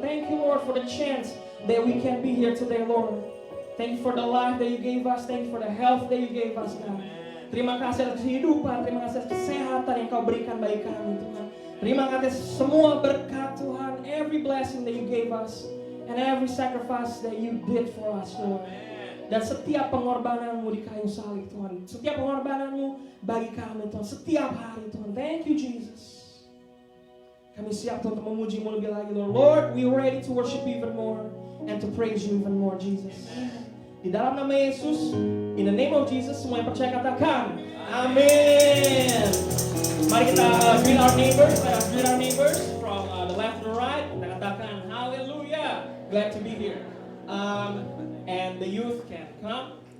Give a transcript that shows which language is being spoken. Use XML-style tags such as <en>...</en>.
<en>Thank you Lord for the chance that we can be here today Lord. Thank you for the life that you gave us. Thank you for the health that you gave us God.</en> <id>Terima kasih atas kehidupan, terima kasih atas kesehatan yang kau berikan bagi kami Tuhan. Terima kasih atas semua berkat Tuhan,</id> <en>every blessing that you gave us and every sacrifice that you did for us Lord.</en> <id>Dan setiap pengorbananmu di kayu salib Tuhan, setiap pengorbananmu bagi kami Tuhan, setiap hari Tuhan.</id> <en>Thank you Jesus.</en> <id>Kami siap Tuhan untuk memuji-Mu lebih lagi Lord.</id> <en>Lord, we are ready to worship you even more and to praise you even more Jesus.</en> <id>Di dalam nama Yesus,</id> <en>in the name of Jesus,</en> <id>semua yang percaya katakan amin. Mari kita</id> <en>greet our neighbors. Let us greet our neighbors from the left to the right.</en> <id>Kita katakan</id> <en>hallelujah, glad to be here. And the youth can come.</en>